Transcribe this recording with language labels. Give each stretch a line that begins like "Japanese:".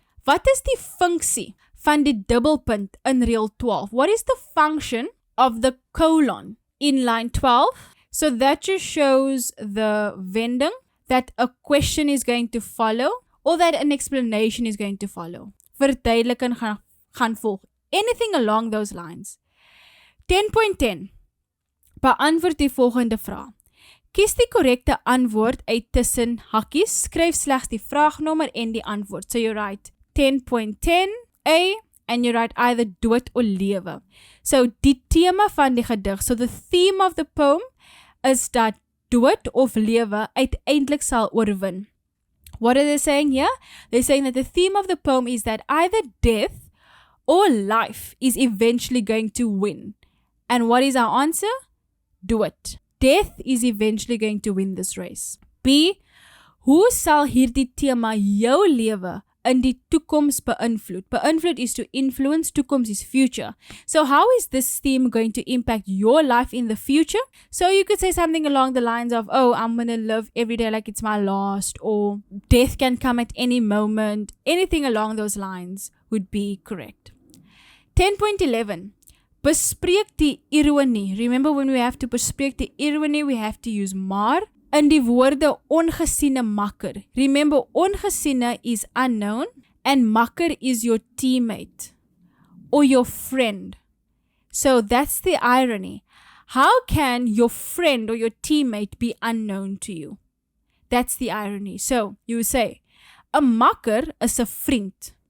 Afrikaans: Wat is die funksie van die dubbelpunt in reël 12?
English: What is the function of the colon in line 12? So that just shows the wending that a question is going to follow or that an explanation is going to follow. Verduideliking gaan volg. Anything along those lines. 10.10.
Afrikaans: Beantwoord die volgende vraag. Kies die korrekte antwoord uit tussen hakkies.
English: Skryf slegs die vraagnommer en die antwoord. So you write 10.10 A and you write either dood of lewe.
Afrikaans: So die tema van die gedig.
English: So the theme of the poem is dat dood of lewe uiteindelik sal oorwin. What are they saying here? They're saying that the theme of the poem is that either death or life is eventually going to win. And what is our answer? Dood. Death is eventually going to win this race. B.
Afrikaans: Hoe sal hierdie tema jou lewe in die toekoms beïnvloed?
English: Beïnvloed is to influence, toekoms is future. So how is this theme going to impact your life in the future? So you could say something along the lines of, oh, I'm going to live every day like it's my last, or death can come at any moment. Anything along those lines would be correct.
Afrikaans: 10.11. Bespreek die ironie.
English: Remember, when we have to bespreek die ironie, we have to use maar.
Afrikaans: In die woorde ongesiene makker.
English: Remember, ongesiene is unknown and makker is your teammate or your friend. So that's the irony. How can your friend or your teammate be unknown to you? That's the irony. So you say, 'n makker is 'n vriend.